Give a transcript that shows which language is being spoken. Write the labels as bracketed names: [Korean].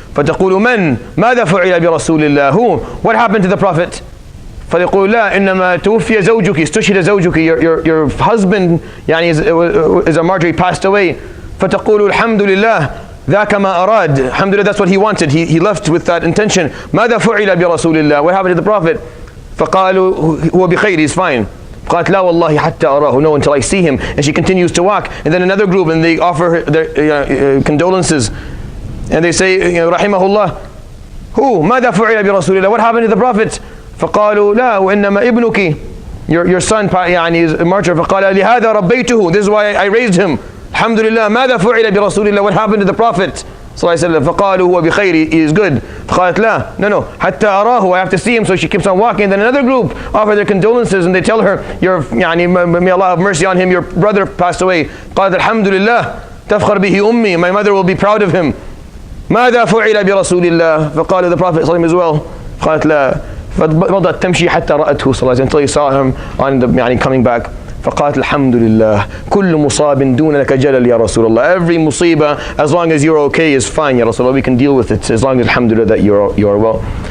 [Arabic] فتقول من ماذا فعل برسول الله, [English] who, what happened to the Prophet? [Arabic] فيقول لا إنما توفي زوجك استشهد زوجك, [English] your husband يعني is a martyr, he passed away. [Arabic] فتقول الحمد لله ذاك ما أراد, [English] alhamdulillah, that's what he wanted, he left with that intention. [Arabic] ماذا فعل برسول الله, [English] what happened to the Prophet? [Arabic] فقالوا هو بخير, [English] he's fine. [Arabic] قالت لا والله حتى أراه, [English] no, until I see him. And she continues to walk, and then another group, and they offer her their condolences, and they say [Arabic] رحمه الله, [English] who, [Arabic] ماذا فعل برسول الله, [English] what happened to the Prophet? [Arabic] فقالوا لا وإنما ابنك, [English] your son يعني is a martyr. [Arabic] فقال لهذا ربيته, [English] this is why I raised him. [Arabic] الحمد لله ماذا فعل برسول الله, [English] what happened to the Prophet [Arabic] صلى الله عليه وسلم? فقالوا هو بخير, [English] he is good. [Arabic] فقالت لا, [English] no, [Arabic] حتى أراه, [English] I have to see him. So she keeps on walking. Then another group offer their condolences, and they tell her, يعني may Allah have mercy on him, your brother passed away. [Arabic] قالت الحمد لله تفخر به أمي, [English] my mother will be proud of him. [Arabic] ماذا فعل برسول الله, فقال [English] the Prophet [Arabic] صلى الله عليه وسلم [English] as well. [Arabic] قالت لا, فمضت تمشي حتى رأته صلى الله عليه وسلم, [English] until he saw him on the [Arabic] يعني [English] coming back. [Arabic] فقالت الحمد لله كل مصاب دون لك جلل يا رسول الله, [English] every musibah, as long as you're okay, is fine, Ya Rasulullah, we can deal with it, as long as alhamdulillah that you're well.